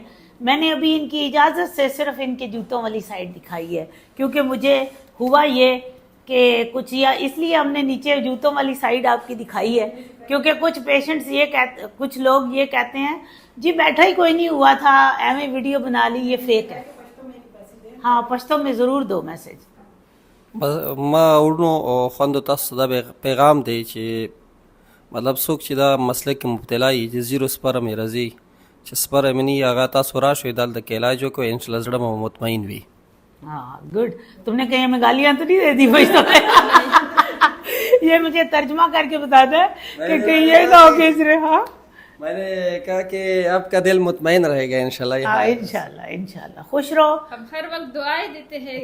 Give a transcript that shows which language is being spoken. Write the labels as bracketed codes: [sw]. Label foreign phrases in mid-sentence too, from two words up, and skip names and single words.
[ur] میں نے ابھی ان کی اجازت سے صرف ان کے جوتوں والی سائڈ دکھائی ہے, کیونکہ مجھے ہوا یہ کہ کچھ, یا اس لیے ہم نے نیچے جوتوں والی سائڈ آپ کی دکھائی ہے کیونکہ کچھ پیشنٹس کچھ لوگ یہ کہتے ہیں جی بیٹھا ہی کوئی نہیں ہوا تھا, ایویں ویڈیو بنا لی, یہ فیک ہے. ہاں پشتو میں ضرور دو میسج. [ps] ما ورنو خوندو تاسو دا پیغام دی چې مطلب څوک چې دا مسله کې مبتلا وي چې 0 سپرم یې راځي, چې سپرم یې نه وي هغه تاسو راشئ دلته کې علاج وکړئ, انشاءالله زړه مو مطمئن وي. [ur] ہاں گڈ. تم نے کہیں ہمیں گالیاں تو نہیں دے دی پشتو میں؟ یہ مجھے ترجمہ کر کے بتا دیں کہ کہیں یہ نہ ہو کہ اس نے. ہاں میں نے کہا کہ آپ کا دل مطمئن رہے گا انشاءاللہ. ہاں انشاءاللہ انشاءاللہ. خوش رہو. ہم ہر وقت دعائیں دیتے ہیں.